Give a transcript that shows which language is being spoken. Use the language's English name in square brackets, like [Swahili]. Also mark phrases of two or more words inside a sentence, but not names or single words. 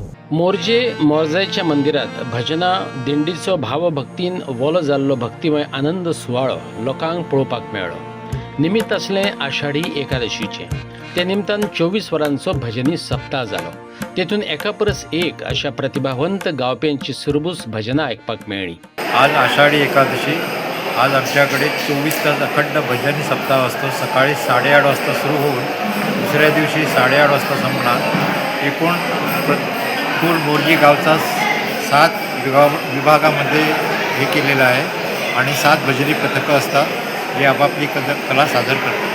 [Konkani] मोरजेच्या मंदिरात भजना दिंडीचो भावभक्तीन वोलो जाल्लो भक्तिमय आनंद सुवाळो लोकांक पळोवपाक मेळ्ळो। निमित्त असलें आषाढी एकादशीचें। ते निमतान 24 वरांचो भजनी सप्ताह जालो। तेतून एका परस एक अशा प्रतिभावंत गावप्यांची सुरबूस भजनां आयकपाक मेळ्ळी। आज आषाढी एकादशी। [Marathi] आज आमच्याकडे 24 तास अखंड भजनी सप्ताह असतो। सकाळी 8:30 वाजता सुरू होऊन दुसऱ्या दिवशी 8:30 वाजता संपणार। एकूण पूर मोरजी गावचा 7 विभागामध्ये हे केलेलं आहे आणि 7 भजनी पथकं असतात जे आपापली कला सादर करतात।